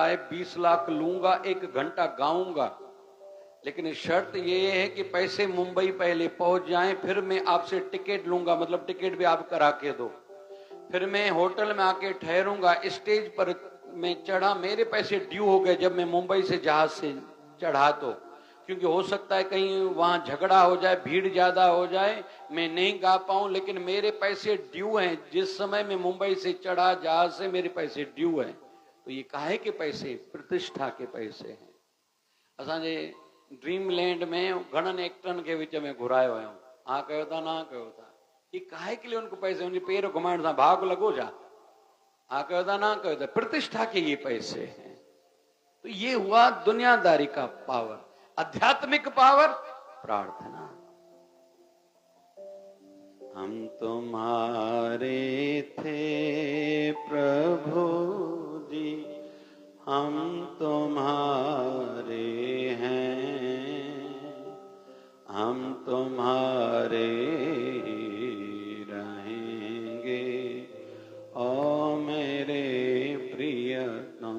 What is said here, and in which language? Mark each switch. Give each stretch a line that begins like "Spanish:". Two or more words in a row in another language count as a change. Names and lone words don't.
Hindi: है 20 लाख लूंगा, 1 घंटा गाऊंगा, लेकिन शर्त ये है कि पैसे मुंबई पहले पहुंच जाएं, फिर मैं आपसे टिकट लूंगा, मतलब टिकट भी आप करा के दो, फिर मैं होटल में आके ठहरूंगा, स्टेज पर मैं चढ़ा, मेरे पैसे ड्यू हो गए जब मैं मुंबई से जहाज से चढ़ा, तो क्योंकि हो सकता है कहीं वहां झगड़ा हो जाए, भीड़ ज्यादा हो जाए, मैं नहीं गा पाऊं, लेकिन मेरे पैसे ड्यू हैं। जिस समय मैं मुंबई से चढ़ा जहाज से, मेरे पैसे ड्यू हैं। तो ये काहे के पैसे? प्रतिष्ठा के पैसे हैं।
Sindhi: असांजे ड्रीमलैंड में घणन एक्टरन के विच में घुरायो आहियूं, हाँ कयो था ना कयो था,
Hindi: ये काहे के लिए उनको पैसे?
Sindhi: उनके पैर घुमाइण सां भाग लगो जा, हाँ कयो था ना कयो था,
Hindi: प्रतिष्ठा के ये पैसे हैं। तो ये हुआ दुनियादारी का पावर। आध्यात्मिक पावर प्रार्थना। हम तुम्हारे थे प्रभु जी, हम तुम्हारे हैं, हम तुम्हारे रहेंगे, ओ मेरे प्रियतम।